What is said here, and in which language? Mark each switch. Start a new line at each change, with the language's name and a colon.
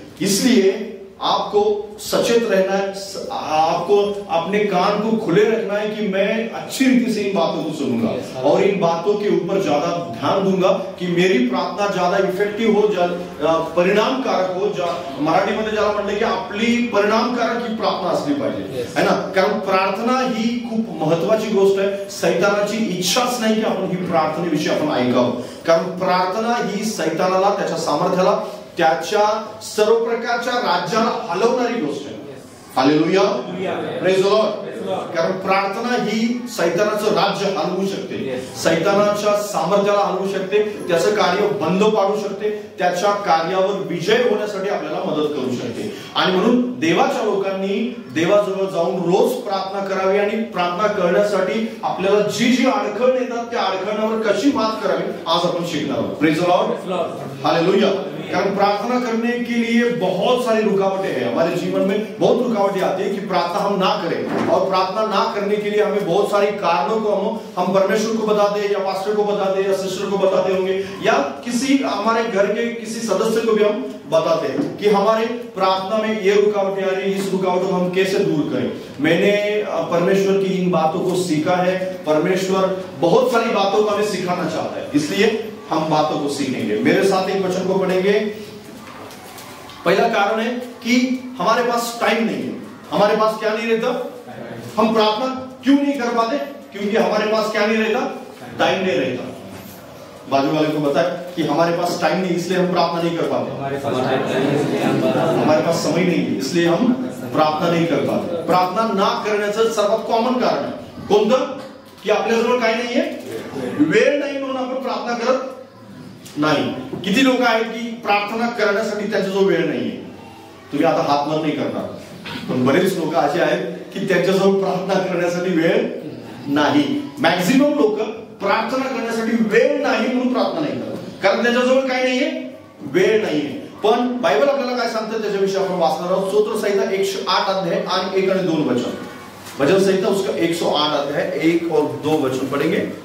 Hindi: इसलिए आपको सचेत रहना है, आपको अपने कान को खुले रखना है कि मैं अच्छी रीति से इन बातों को सुनूंगा, और इन बातों के ऊपर ज्यादा ध्यान दूंगा कि मेरी प्रार्थना ज्यादा इफेक्टिव हो, परिणामकारक हो।
Marathi: मराठीमध्ये ज्याला म्हणलं की आपली परिणामकारक ही प्रार्थना असली पाहिजे, है ना। कारण प्रार्थना ही खूप महत्वाची गोष्ट आहे। सैतानाची इच्छाच नाही की आपण ही प्रार्थनेविषयी आपण ऐकावं, कारण प्रार्थना ही सैतानाला, त्याच्या सामर्थ्याला, त्याच्या सर्व प्रकारच्या राज्याला हलवणारी गोष्ट आहे। Hallelujah,
English: Praise the lord.
Marathi: कारण प्रार्थना ही सैतानाचं राज्य हलवू शकते, सैतानाच्या सामर्थ्याला हलवू शकते, त्याचं कार्य बंद पाडू शकते, त्याच्या कार्यावर विजय होण्यासाठी आपल्याला मदत करू शकते। आणि म्हणून देवाच्या लोकांनी देवाजवळ जाऊन रोज प्रार्थना करावी, आणि प्रार्थना करण्यासाठी आपल्याला जी जी अडचण येतात त्या अडचणांवर कशी मात करावी आज आपण शिकणार आहोत।
English: Praise the lord, hallelujah.
Hindi: कारण प्रार्थना करने के लिए बहुत सारी रुकावटें हैं हमारे जीवन में, बहुत रुकावटें आती है कि प्रार्थना हम ना करें, और प्रार्थना ना करने के लिए हमें बहुत सारी कारणों को हम परमेश्वर को बताते हैं, या पास्टर को बताते हैं, या सिस्टर को बताते होंगे, या किसी हमारे घर के किसी सदस्य को भी हम बताते हैं कि हमारे प्रार्थना में ये रुकावटें आ रही है, इस रुकावटों को हम कैसे दूर करें। मैंने परमेश्वर की इन बातों को सीखा है। परमेश्वर बहुत सारी बातों को हमें सिखाना चाहता है, इसलिए हम बातों को सीखेंगे। मेरे साथ एक वचन को पढ़ेंगे। पहला कारण है कि हमारे पास टाइम नहीं है। हमारे पास क्या नहीं रहता? हम प्रार्थना क्यों नहीं कर पाते? क्योंकि हमारे पास क्या नहीं रहता? टाइम नहीं रहता। बाजू वाले को बताए कि हमारे पास टाइम नहीं, इसलिए हम प्रार्थना नहीं कर पाते। हमारे पास समय नहीं है, इसलिए हम प्रार्थना नहीं कर पाते।
Marathi: प्रार्थना ना करण्याचं सर्वात कॉमन कारण आहे कोणतं? की आपल्याजवळ काय नाहीये? वेळ नाही, म्हणून आपण प्रार्थना करत नाही। किती लोक आहेत की प्रार्थना करण्यासाठी त्यांच्याजवळ वेळ नाहीये? तुम्ही आता हात वर नाही करणार, पण बरेच लोक असे आहेत की त्यांच्याजवळ प्रार्थना करण्यासाठी वेळ नाही। मॅक्झिमम लोक प्रार्थना करण्यासाठी वेळ नाही म्हणून प्रार्थना नाही करत, कारण त्याच्याजवळ काय नाहीये, वेळ नाहीये. पण बायबल आपल्याला काय सांगतं त्याच्याविषयी आपण वाचणार आहोत. स्तोत्र संहिता 108 अध्याय आणि 1 आणि 2 वचन.
Hindi: भजन संहिता उसका 108 अध्याय 1 और 2 वचन पढ़ेंगे.